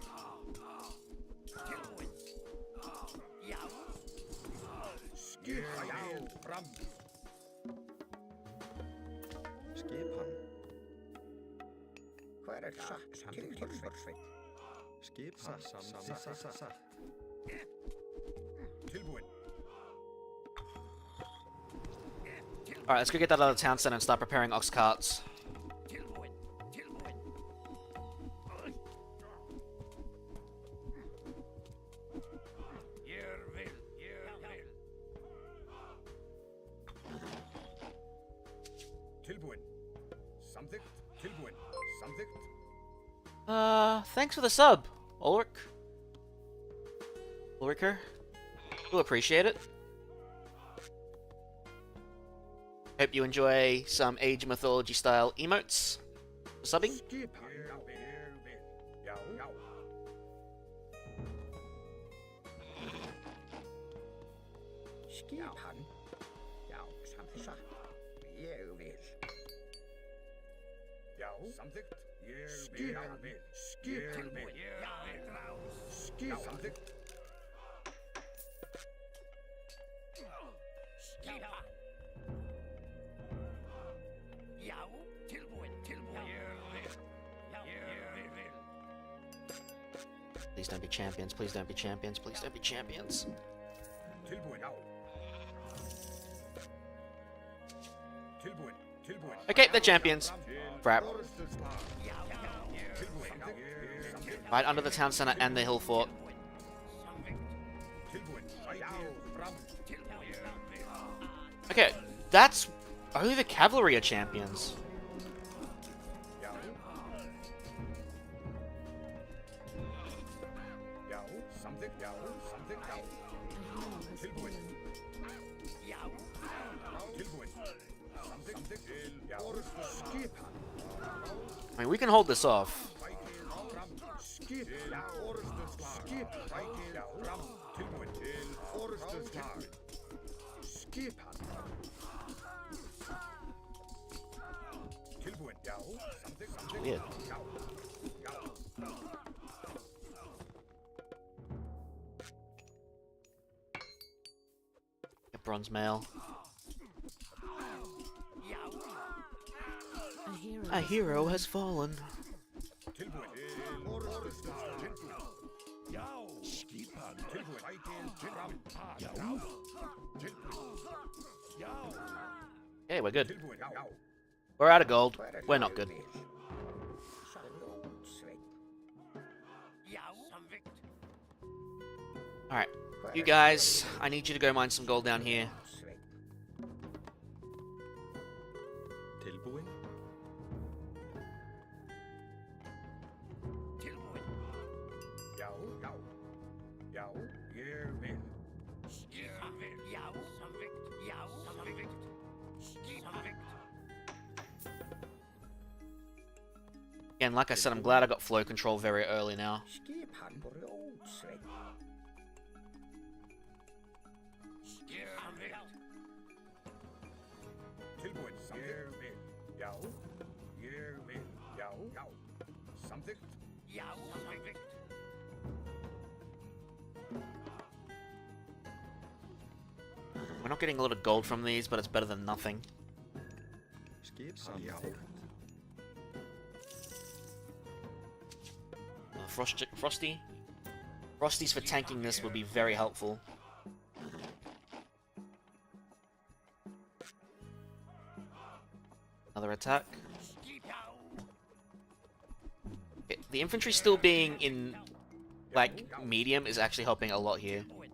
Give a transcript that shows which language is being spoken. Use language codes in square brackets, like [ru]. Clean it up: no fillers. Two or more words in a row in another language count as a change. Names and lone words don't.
[is] Skipan. Hver tilbúin? Skipan. Tilbúin. [en] Alright, let's go get that other town center and start preparing ox carts. [is] Tilbúin. Samþykkt. Tilbúin. Samþykkt. [en] Thanks for the sub, Ulriker. We'll appreciate it. Hope you enjoy some Age of Mythology style emotes. Subbing. [is] Skipan. Já. Já. Skipan. Já, samþykkt. Ég vil. Já. Samþykkt. Ég vil. Skipan. Skipan. Samþykkt. [en] Please don't be champions, please don't be champions, please don't be champions. [is] Tilbúin. Já. Tilbúin. Tilbúin. [en] Okay, they're champions. Crap. [is] Tilbúin. [en] Right under the town center and the hill fort. [is] Tilbúin. [en] Okay, that's... only the cavalry are champions. [is] Já. Já. Samþykkt. Já. Samþykkt. Já. Tilbúin. Tilbúin. Samþykkt. Já. Skipan. [en] I mean, we can hold this off. [is] Skipan. Skipan. Já. Tilbúin. Orrustuslag. Skipan. Tilbúin. Já. Samþykkt. Samþykkt. [en] Weird. [is] Já. Já. [en] Get bronze mail. A hero has fallen. [is] Tilbúin. Orrustuslag. Já. Skipan. Tilbúin. Já. Já. [en] Okay, we're good. [is] Tilbúin. Já. [en] We're out of gold. We're not good. Alright. You guys, I need you to go mine some gold down here. [is] Tilbúin. Tilbúin. Já. Já. Já. Ég vil. Ég vil. Já. Samþykkt. Já. Samþykkt. Samþykkt. [en] Again, like I said, I'm glad I got flow control very early now. [is] Skipan brjótsveit. Tilbúin. Ég vil. Já. Ég vil. Já. Já. Samþykkt. Já. Samþykkt. [en] We're not getting a lot of gold from these, but it's better than nothing. [is] Skipan. Já. [en] Frosty? Frosties for tanking this would be very helpful. Another attack. Okay, the infantry still being in, like, medium is actually helping a lot here.